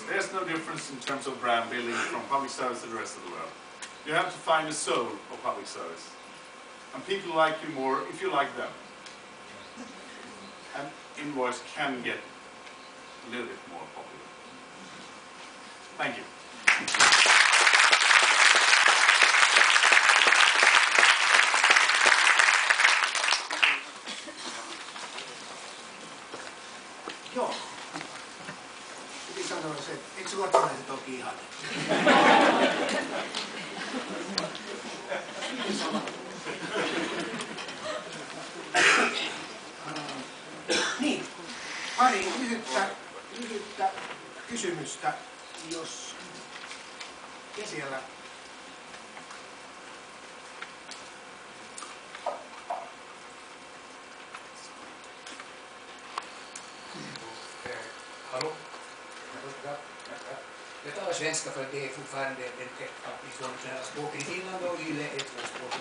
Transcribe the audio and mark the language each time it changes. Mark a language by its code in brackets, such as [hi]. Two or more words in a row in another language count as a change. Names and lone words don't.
[en] There's no difference in terms of brand building from public service to the rest of the world. You have to find the soul of public service. And people like you more if you like them. And invoice can get a little bit more popular. Thank you. [fi] Joo. Piti sanoa se, että eikö ruotsalaiset ole kiihaneet? Niin, pari lyhyttä kysymystä, jos siellä [sv] Hallå? Jag talar svenska för det är fortfarande att vi får nationella språken i Finland och YLE är tvåspråkigt.